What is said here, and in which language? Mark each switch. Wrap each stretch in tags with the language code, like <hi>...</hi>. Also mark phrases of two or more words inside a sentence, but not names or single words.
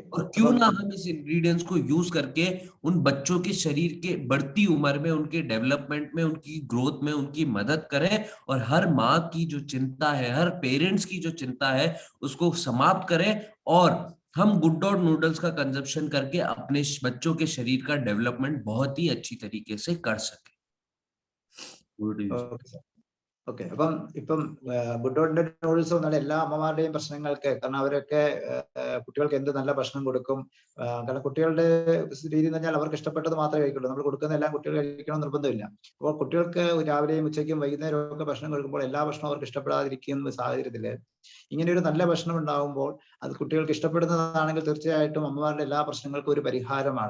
<hi>और क्यों ना हम इस इंग्रेडिएंट्स को यूज करके उन बच्चों के शरीर के बढ़ती उम्र में, उनके डेवलपमेंट में, उनकी ग्रोथ में उनकी मदद करें, और हर माँ की जो चिंता है, हर पेरेंट्स की जो चिंता है, उसको समाप्त करें, और हम गुड डॉट नूडल्स का कंजप्शन करके अपने बच्चों के शरीर का डेवलपमेंट बहुत ही अच्छी तरीके से कर सके।</hi> <en>okay sir. okay.</en> <ml>അപ്പം ഇപ്പം ഗുഡോട്ടിന്റെ നൂഡിൽസ് വന്നാൽ എല്ലാ അമ്മമാരുടെയും പ്രശ്നങ്ങൾക്ക്, കാരണം അവരൊക്കെ കുട്ടികൾക്ക് എന്ത് നല്ല ഭക്ഷണം കൊടുക്കും, കാരണം കുട്ടികളുടെ രീതി എന്ന് പറഞ്ഞാൽ അവർക്ക് ഇഷ്ടപ്പെട്ടത് മാത്രമേ കഴിക്കുള്ളൂ. നമ്മൾ കൊടുക്കുന്ന എല്ലാം കുട്ടികൾ കഴിക്കണം നിർബന്ധമില്ല. അപ്പോൾ കുട്ടികൾക്ക് രാവിലെയും ഉച്ചയ്ക്കും വൈകുന്നേരവും ഒക്കെ ഭക്ഷണം കൊടുക്കുമ്പോൾ എല്ലാ ഭക്ഷണവും അവർക്ക് ഇഷ്ടപ്പെടാതിരിക്കുന്ന സാഹചര്യത്തില് ഇങ്ങനെ ഒരു നല്ല ഭക്ഷണം ഉണ്ടാകുമ്പോൾ അത് കുട്ടികൾക്ക് ഇഷ്ടപ്പെടുന്നതാണെങ്കിൽ തീർച്ചയായിട്ടും അമ്മമാരുടെ എല്ലാ പ്രശ്നങ്ങൾക്കും ഒരു പരിഹാരമാണ്.</ml>